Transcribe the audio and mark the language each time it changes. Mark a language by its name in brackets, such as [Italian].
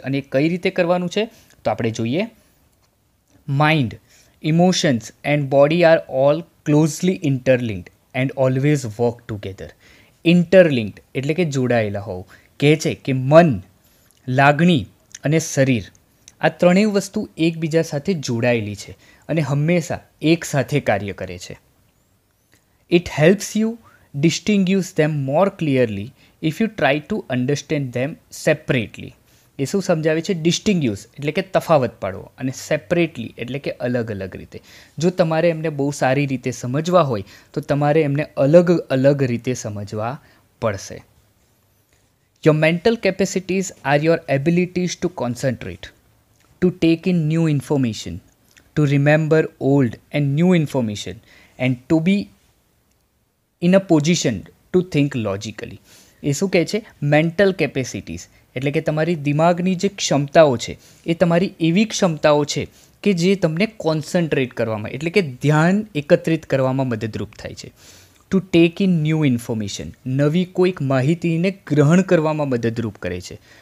[Gujarati] અને કઈ રીતે કરવાનું છે તો આપણે જોઈએ. [English] Mind, emotions and body are all closely interlinked and always work together. [Gujarati] Interlinked એટલે કે જોડાયેલા હોવું. કહે છે કે મન, લાગણી અને શરીર આ ત્રણેય વસ્તુ એકબીજા સાથે જોડાયેલી છે અને હંમેશા એક સાથે કાર્ય કરે છે. [English] It helps you distinguish them more clearly if you try to understand them separately. [Gujarati] એ શું સમજાવે છે? ડિસ્ટિંગ્યુશ એટલે કે તફાવત પાડવો અને સેપરેટલી એટલે કે અલગ અલગ રીતે. જો તમારે એમને બહુ સારી રીતે સમજવા હોય તો તમારે એમને અલગ અલગ રીતે સમજવા પડશે. [English] Your mental capacities are your abilities to concentrate, to take in new information, to remember old and new information and to be in a position to think logically. [Gujarati] એ શું કહે છે? મેન્ટલ કેપેસિટીઝ એટલે કે તમારી દિમાગની જે ક્ષમતાઓ છે એ તમારી એવી ક્ષમતાઓ છે કે જે તમને કોન્સન્ટ્રેટ કરવામાં એટલે કે ધ્યાન એકત્રિત કરવામાં મદદરૂપ થાય છે. [English] to take in new information, [Gujarati] નવી કોઈક માહિતીને ગ્રહણ કરવામાં મદદરૂપ કરે છે.